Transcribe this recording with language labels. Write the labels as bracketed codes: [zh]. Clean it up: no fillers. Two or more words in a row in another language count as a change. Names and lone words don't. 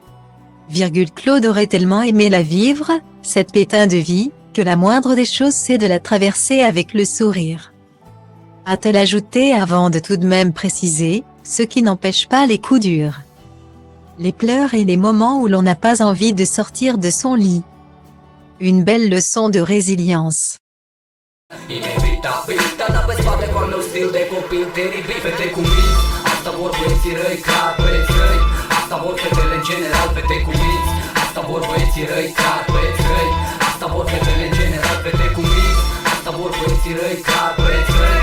[fr] Claude aurait tellement aimé la vivre, cette pétain de vie, que la moindre des choses c'est de la traverser avec le sourire. A-t-elle ajouté avant de tout de même préciser, ce qui n'empêche pas les coups durs, les pleurs et les moments où l'on n'a pas envie de sortir de son lit. Une belle leçon de résilience. [ro] Inevitabil, dar n-aveți spate cu al meu stil de copil teribil. Fete cu minți, asta vor băieții răi, clar băieți răi. Asta vor fetele în general, fete cu minți. Asta vor băieții răi, clar băieți răi. Asta vor fetele în general, fete cu minți. Asta vor băieții răi, clar băieți răi.